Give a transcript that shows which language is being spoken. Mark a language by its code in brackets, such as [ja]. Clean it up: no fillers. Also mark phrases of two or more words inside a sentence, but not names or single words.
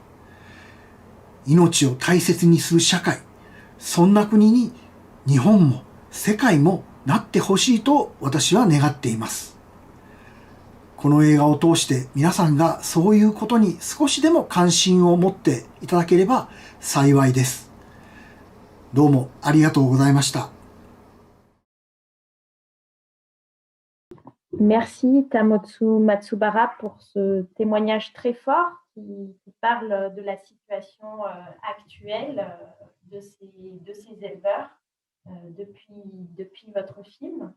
[ja] 命を大切にする社会、そんな国に日本も世界もなってほしいと私は願っています。この映画を通して皆さんがそういうことに少しでも関心を持っていただければ幸いです。どうもありがとうございました。 [fr] Merci Tamotsu Matsubara pour ce témoignage très fort qui parle de la situation actuelle de ces éleveurs depuis votre film.